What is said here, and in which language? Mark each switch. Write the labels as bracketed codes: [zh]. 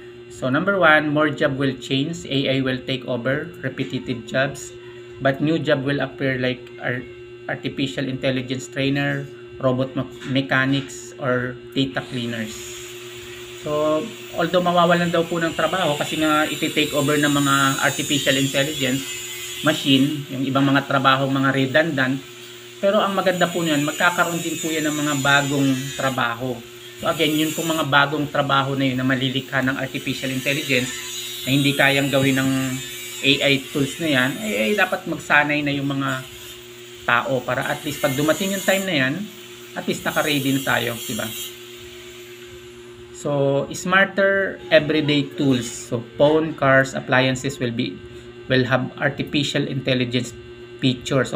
[en] So, number one, more job will change. AI will take over repetitive jobs. But new job will appear like artificial intelligence trainer, robot mechanics, or data cleaners. [tl] So, although mawawalan daw po ng trabaho kasi nga iti-take over ng mga artificial intelligence machine, yung ibang mga trabaho, mga redundant, pero ang maganda po niyan, magkakaroon din po yan ng mga bagong trabaho. So again, yun pong mga bagong trabaho na yun na malilikha ng artificial intelligence na hindi kayang gawin ng AI tools na yan, ay dapat magsanay na yung mga tao para at least pag dumating yung time na yan, at least naka-ready na tayo, diba? [en] So, smarter everyday tools. So, phone, cars, appliances will have artificial intelligence features.